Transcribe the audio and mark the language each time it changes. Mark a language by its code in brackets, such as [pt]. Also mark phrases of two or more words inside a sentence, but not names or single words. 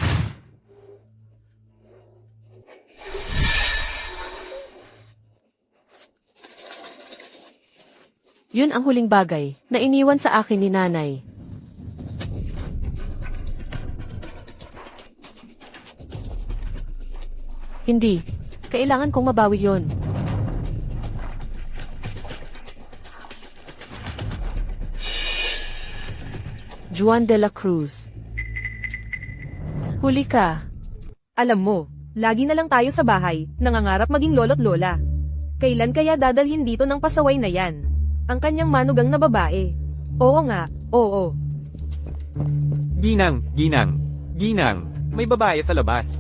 [tl] Yun ang huling bagay na iniwan sa akin ni nanay. Hindi. Kailangan kong mabawi yon. Juan de la Cruz. Huli ka. Alam mo, lagi na lang tayo sa bahay, nangangarap maging lolo't lola. Kailan kaya dadalhin dito ng pasaway na yan? Ang kanyang manugang na babae. Oo nga, oo. Ginang. May babae sa labas.